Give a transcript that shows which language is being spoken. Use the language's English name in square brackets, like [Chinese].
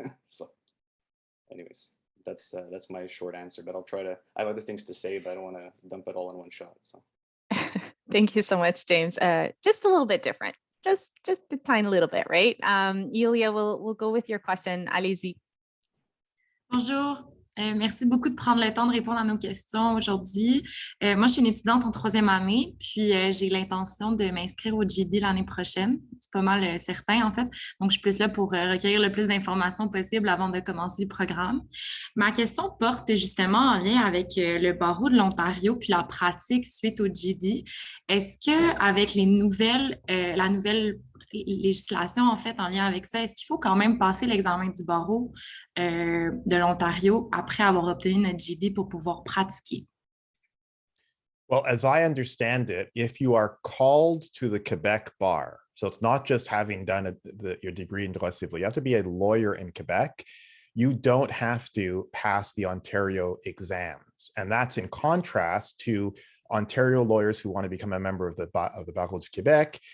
[English] So, anyways, that's my short answer. But I have other things to say, but I don't want to dump it all in one shot. So. Thank you so much, James. Just a little bit different, just a tiny little bit, right? Yulia, we'll go with your question. [French] Allez-y. Bonjour. Merci beaucoup de prendre le temps de répondre à nos questions aujourd'hui. Moi, je suis une étudiante en 3e année, puis j'ai l'intention de m'inscrire au GD l'année prochaine. C'est pas mal certain, en fait. Donc, je suis plus là pour recueillir le plus d'informations possible avant de commencer le programme. Ma question porte justement en lien avec le barreau de l'Ontario puis la pratique suite au GD. Est-ce qu'avec la nouvelle législation, en fait, en lien avec ça, est-ce qu'il faut quand même passer l'examen du barreau de l'Ontario après avoir obtenu notre GD pour pouvoir pratiquer? [English] Well, as I understand it, if you are called to the Quebec Bar, so it's not just having done your degree in droit civil, you have to be a lawyer in Quebec. You don't have to pass the Ontario exams. And that's in contrast to Ontario lawyers who want to become a member of the Barreau du Québec.